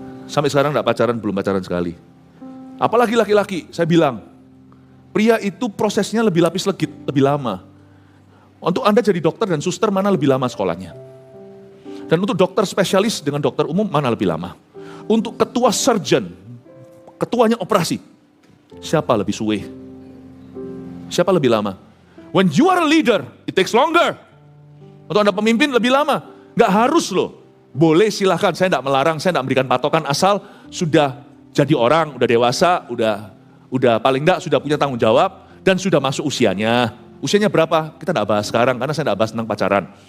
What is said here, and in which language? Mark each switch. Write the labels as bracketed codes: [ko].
[id] Sampai sekarang enggak pacaran, belum pacaran sekali. Apalagi laki-laki, saya bilang, pria itu prosesnya lebih lapis legit, lebih lama. Untuk Anda jadi dokter dan suster, mana lebih lama sekolahnya? Dan untuk dokter spesialis dengan dokter umum, mana lebih lama? Untuk ketua surgeon, ketuanya operasi, siapa lebih suwe? Siapa lebih lama? [en] When you are a leader, it takes longer. [id] Untuk Anda pemimpin lebih lama. Nggak harus loh. Boleh silahkan, saya nggak melarang, saya nggak memberikan patokan asal sudah jadi orang, udah dewasa, udah paling nggak sudah punya tanggung jawab dan sudah masuk usianya. Usianya berapa? Kita nggak bahas sekarang karena saya nggak bahas tentang pacaran.